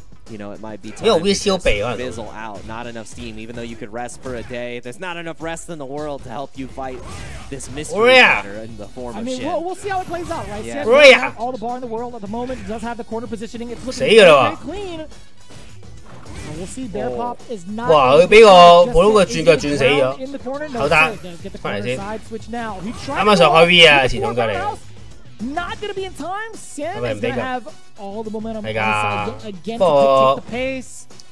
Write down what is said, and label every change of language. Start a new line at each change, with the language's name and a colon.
English: You know, it might be time to fizzle out. Not enough steam, even though you could rest for a day. There's not enough rest in the world to help you fight this mystery fighter in the form of Shin. We'll see how it plays out, right? Yeah. Has all the bar in the world at the moment. It does have the corner positioning. It's looking very clean. We'll see Bear Pop is not. 哇！
Cantonese: 佢俾個普通嘅轉腳轉死咗，好打翻嚟先。啱啱上開 V 啊，前衝腳嚟。
English: Not gonna be in time. Sen is gonna have all the momentum again to take the pace.